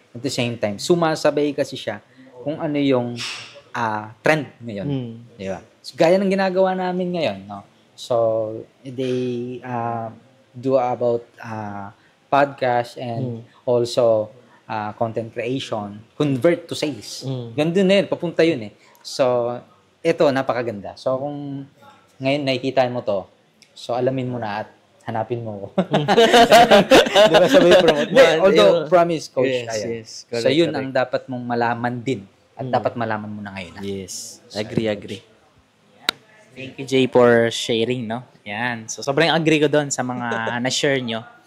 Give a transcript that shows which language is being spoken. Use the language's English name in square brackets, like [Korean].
[English] At the same time, [Filipino] sumasabay kasi siya kung ano yung trend ngayon. Di ba? So, gaya ng ginagawa namin ngayon. No? [English] So, they do about podcast and also content creation, convert to sales. [Filipino] Ganun din, papunta yun eh. So, ito, napakaganda. So, kung ngayon nakikita mo to, so alamin mo na at hanapin mo ko. Diba sabay promote? [English] Although, promise, Coach. Yes, [Filipino] so, yun ang dapat mong malaman din. At dapat malaman mo na ngayon. [English] Yes. Agree. Thank you, Jay, for sharing, no? [Filipino] Yan. So, sobrang agree ko doon sa mga na-share nyo.